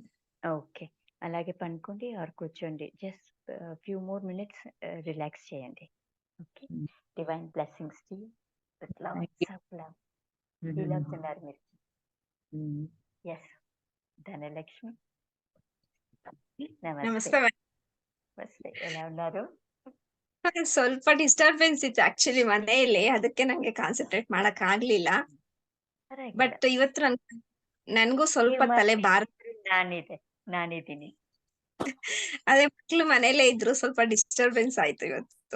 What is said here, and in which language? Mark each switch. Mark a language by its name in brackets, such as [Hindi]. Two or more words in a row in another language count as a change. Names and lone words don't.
[Telugu] ఓకే, అలాగే పనుకోండి ఆర్ కూర్చోండి. [English] just few more minutes relax [Telugu] చేయండి. ఓకే. [English] divine blessings to you with lots of love. [Telugu] ఫీల్ అవుతున్నారు మీరు. ఎస్. ధనలక్ష్మి నమస్తే. ನಮಸ್ತೆ. ఎలా ఉన్నారు? [Kannada] ಸ್ವಲ್ಪ ಡಿಸ್ಟರ್ಬೆನ್ಸ್ ಇತ್ತು ಆಕ್ಚುಲಿ ಮನೆಯಲ್ಲಿ, ಅದಕ್ಕೆ ನಂಗೆ ಕಾನ್ಸಂಟ್ರೇಟ್ ಮಾಡಕ್ ಆಗ್ಲಿಲ್ಲ. ಬಟ್ ಇವತ್ತು ನನ್ಗೂ ಸ್ವಲ್ಪ ತಲೆ ಭಾರ. ನಾನಿದ್ದೀನಿ. ಅದೇ ಮಕ್ಳು ಮನೇಲೆ ಇದ್ರು, ಸ್ವಲ್ಪ ಡಿಸ್ಟರ್ಬೆನ್ಸ್ ಆಯ್ತು ಇವತ್ತು.